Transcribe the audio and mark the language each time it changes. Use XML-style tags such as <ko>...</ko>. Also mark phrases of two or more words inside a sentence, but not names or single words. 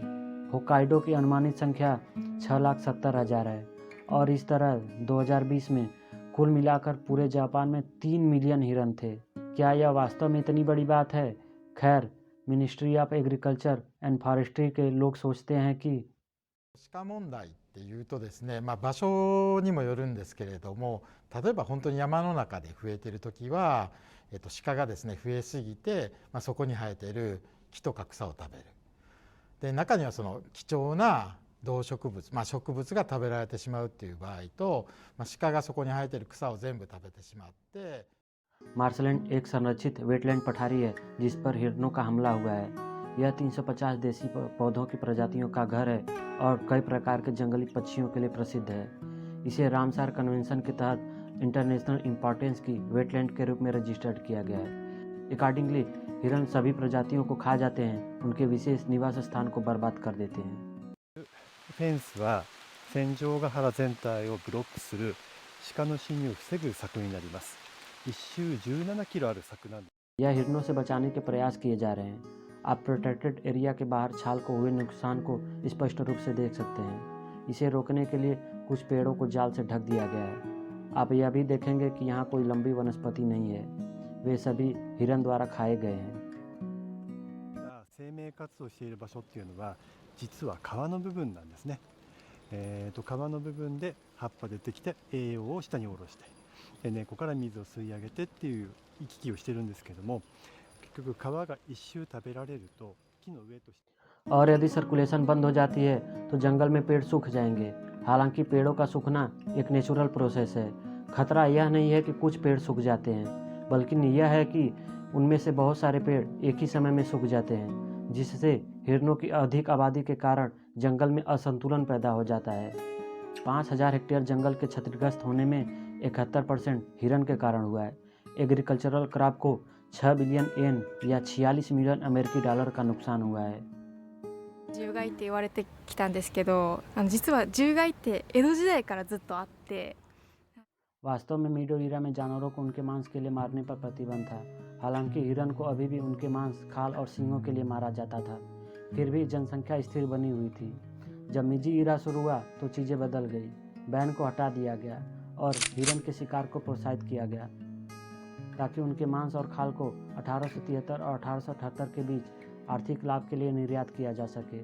<hi>होकाइडो की अनुमानित संख्या 6,70,000 है और इस तरह 2020 में कुल मिलाकर पूरे जापान में 3 मिलियन हिरन थे। क्या यह वास्तव में इतनी बड़ी बात है? खैर, मिनिस्ट्री ऑफ एग्रीकल्चर एंड फॉरेस्ट्री के लोग सोचते हैं कि</hi> <ja>鹿問題っていうとですね、場所にもよるんですけれども、例えば本当に山の中で増えている時は、鹿がですね増えすぎて、そこに生えている木とか草を食べる。で中にはその貴重な動植物、植物が食べられてしまうっていう場合と、鹿がそこに生えている草を全部食べてしまって。</ja> <hi>मार्शलैंड एक संरक्षित वेटलैंड पठारी है जिस पर हिरणों का हमला हुआ है। यह 350 देसी पौधों की प्रजातियों का घर है और कई प्रकार के जंगली पक्षियों के लिए प्रसिद्ध है। इसे रामसार कन्वेंशन के तहत</hi> <en>international importance</en> <hi>की वेटलैंड के रूप में रजिस्टर्ड किया गया है। अकॉर्डिंगली हिरण सभी प्रजातियों को खा जाते हैं, उनके विशेष निवास स्थान को बर्बाद कर देते हैं।</hi> <ja>フェンスは戦場ヶ原全体をブロックする鹿の侵入を防ぐ柵になります。一周17キロある柵なんです。</ja> <hi>यह हिरणों से बचाने के प्रयास किए जा रहे हैं। आप</hi> <en>protected area</en> <hi>के बाहर छाल को हुए नुकसान को स्पष्ट रूप से देख सकते हैं। इसे रोकने के लिए कुछ पेड़ों को जाल से ढक दिया गया है। आप यह भी देखेंगे कि यहाँ कोई लंबी वनस्पति नहीं है, वे सभी हिरण द्वारा खाए गए हैं।</hi> <ja>生命活動している場所っていうのは実は皮の部分なんですね。皮の部分で葉っぱ出てきて栄養を下に下ろしてで根っこから水を吸い上げてっていう行き来をしてるんですけども、結局皮が一周食べられると木の上として</ja> <hi>और यदि सर्कुलेशन बंद हो जाती है तो जंगल में पेड़ सूख जाएंगे। हालांकि पेड़ों का सूखना एक</hi> <en>natural process</en> <hi>है। खतरा यह नहीं है कि कुछ पेड़ सूख जाते हैं, बल्कि यह है कि उनमें से बहुत सारे पेड़ एक ही समय में सूख जाते हैं, जिससे हिरणों की अधिक आबादी के कारण जंगल में असंतुलन पैदा हो जाता है। 5,000 हेक्टेयर जंगल के क्षतिग्रस्त होने में 71% हिरण के कारण हुआ है।</hi> <en>agricultural crop</en> <hi>को 6 बिलियन येन या 46 मिलियन अमेरिकी डॉलर का नुकसान हुआ है।</hi> <ja>獣害って言われてきたんですけど、実は獣害って江戸時代からずっとあって。</ja> <hi>वास्तव में मीडो ईरा में जानवरों को उनके मांस के लिए मारने पर प्रतिबंध था। हालांकि हिरण को अभी भी उनके मांस, खाल और सींगों के लिए मारा जाता था। फिर भी जनसंख्या स्थिर बनी हुई थी। जब मीजी ईरा शुरू हुआ तो चीज़ें बदल गई। बैन को हटा दिया गया और हिरण के शिकार को प्रोत्साहित किया गया ताकि उनके मांस और खाल को 1873 और 1878 के बीच आर्थिक लाभ के लिए निर्यात किया जा सके।</hi>